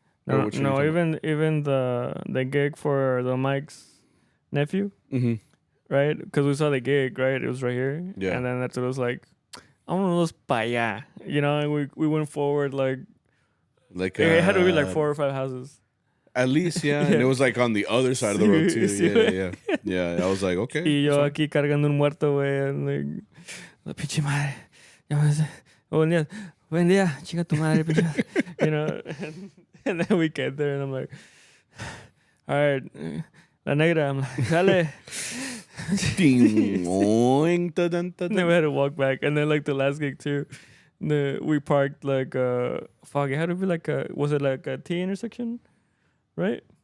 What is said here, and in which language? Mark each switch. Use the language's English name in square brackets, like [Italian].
[English] no, even the gig for the Mike's nephew, right? Because we saw the gig, right? It was right here, and then that's what it was like. I want to go [Spanish] para allá, [English] you know. And we went forward like it had to be like 4 or 5 houses. At least, yeah. And it was like on the other side of the road too. Yeah. I was like, okay. [Spanish] Y yo aquí cargando un muerto, güey, [English] and like, [Spanish] la pinche madre. Buen día, chinga tu madre, [English] you know, and then we get there, and I'm like, all right, la negra, I'm like, dale. Then we had to walk back, and then like the last gig too, we parked like fuck, it had to be like was it like a T intersection, right?